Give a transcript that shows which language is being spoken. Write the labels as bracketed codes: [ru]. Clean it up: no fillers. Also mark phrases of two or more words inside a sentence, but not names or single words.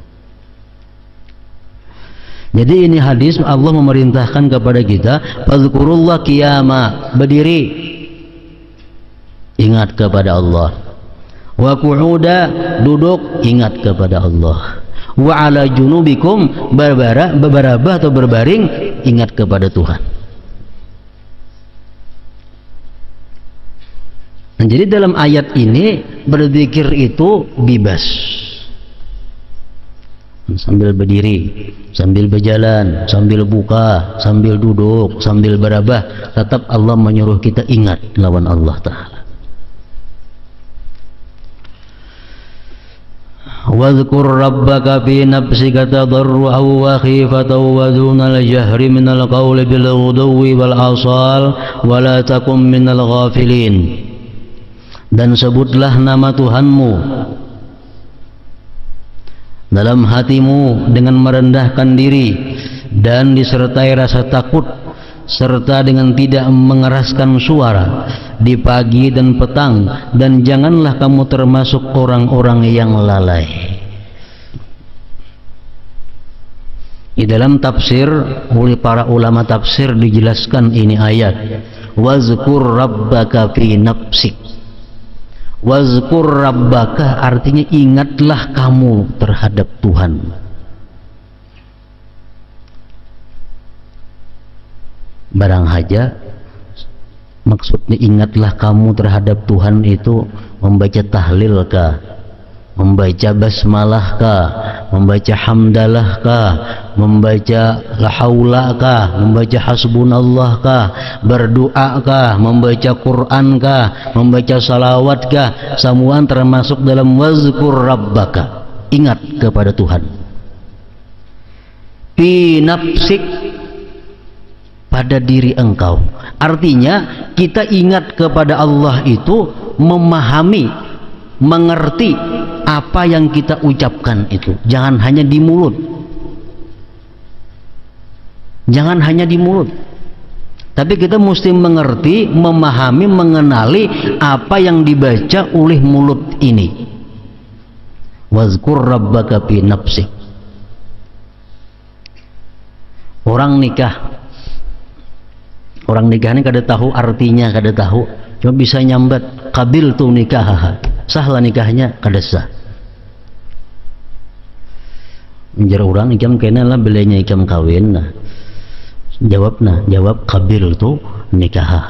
[id] Jadi ini hadis Allah memerintahkan kepada kita, [ar] فاذكروا الله قياما, [id] berdiri, ingat kepada Allah, [ar] وقعودا, [id] duduk, ingat kepada Allah, [ar] وعلى جنوبكم, [id] berbarabah atau berbaring, ingat kepada Tuhan. Nah, jadi dalam ayat ini berzikir itu bebas, sambil berdiri, sambil berjalan, sambil buka, sambil duduk, sambil berabah, tetap Allah menyuruh kita ingat lawan Allah Ta'ala. [ar] واذكر ربك في نفسك تضرعا وخيفة ودون الجهر من القول بالغدو والآصال ولا تكن من الغافلين. [id] Dan sebutlah nama Tuhanmu dalam hatimu dengan merendahkan diri dan disertai rasa takut, serta dengan tidak mengeraskan suara di pagi dan petang, dan janganlah kamu termasuk orang-orang yang lalai. Di dalam tafsir oleh para ulama tafsir dijelaskan ini ayat, [ar] واذكر ربك في نفسك. واذكر ربك [id] artinya ingatlah kamu terhadap Tuhan. Barang haja maksudnya ingatlah kamu terhadap Tuhan itu membaca tahlil kah, membaca basmalah kah, membaca hamdalah kah, membaca [ar] لا حول [id] kah, membaca hasbunallah kah, berdoa kah, membaca Quran kah, membaca salawat kah, semua termasuk dalam [ar] واذكر ربك, [id] ingat kepada Tuhan. [ar] في نفسك, [id] pada diri engkau. Artinya kita ingat kepada Allah itu memahami, mengerti apa yang kita ucapkan itu. Jangan hanya di mulut. Jangan hanya di mulut. Tapi kita mesti mengerti, memahami, mengenali apa yang dibaca oleh mulut ini. [ar] واذكر ربك في نفسك. [id] Orang nikah ini [bjn] kada tahu [id] artinya, [bjn] kada tahu, [id] cuma bisa nyambat [ar] قبلت نكاح, [id] sahlah nikahnya, [bjn] kada sah. Menjar orang ikam kena lah belanya ikam kawin, nah jawab [ar] قبلت نكاح.